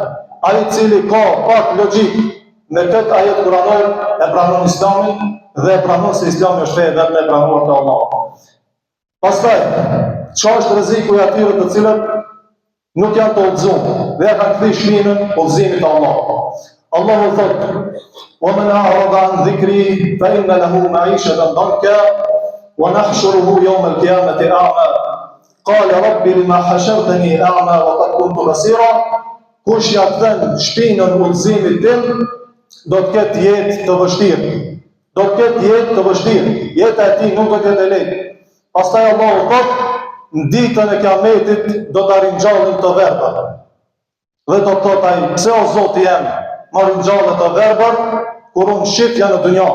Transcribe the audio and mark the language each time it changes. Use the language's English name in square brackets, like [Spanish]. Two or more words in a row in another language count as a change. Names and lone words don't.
[Albanian] Ai cili ka pak logjik me këtë ajet kuranor e pranon Islamin dhe e pranon se Islami është fe vetëm e pranuar te Allahu. Pastaj, çfarë është rreziku i atyre të cilët nuk janë të udhëzuar dhe kanë kthy shpinën udhëzimit të Allahut. Allahu thotë: [Arabic] "ومن أعرض عن ذكري فإن له معيشة ضنكا ونحشره يوم القيامة أعمى." قال رب لم حشرتني أعمى وقد كنت بصيرا. [Albanian] Kush ja kthen shpinën udhëzimit tim, do të ketë jetë të vështirë. Do të ketë jetë të vështirë. Jeta e tij nuk do të jetë e lehtë. Pastaj Allahu thotë: "Në ditën e Kiametit do ta ringjallin të verbër." Dhe do të thotë ai: "Pse o Zoti jam, më ringjallet të verbër kur unë shifja në dunja."